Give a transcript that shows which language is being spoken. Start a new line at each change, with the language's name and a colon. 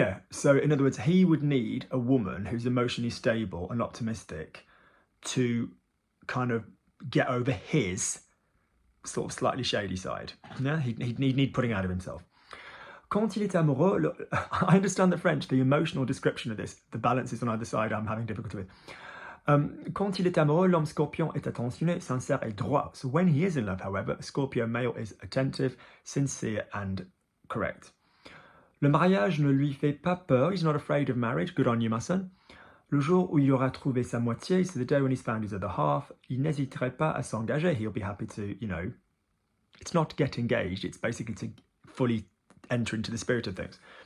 English: So in other words, he would need a woman who's emotionally stable and optimistic to kind of get over his sort of slightly shady side. Yeah, he'd need putting out of himself.
French: Quand il est amoureux,
English: I understand the French, the emotional description of this, the balances on either side I'm having difficulty with.
French: Quand il est amoureux, l'homme scorpion est attentionné, sincère et droit.
English: So when he is in love, however, Scorpio male is attentive, sincere and correct.
French: Le mariage ne lui fait pas peur.
English: He's not afraid of marriage. Good on you, my son.
French: Le jour où il aura trouvé sa moitié,
English: so the day when he's found his other half,
French: il n'hésiterait pas à s'engager.
English: He'll be happy to, it's not to get engaged, it's basically to fully enter into the spirit of things.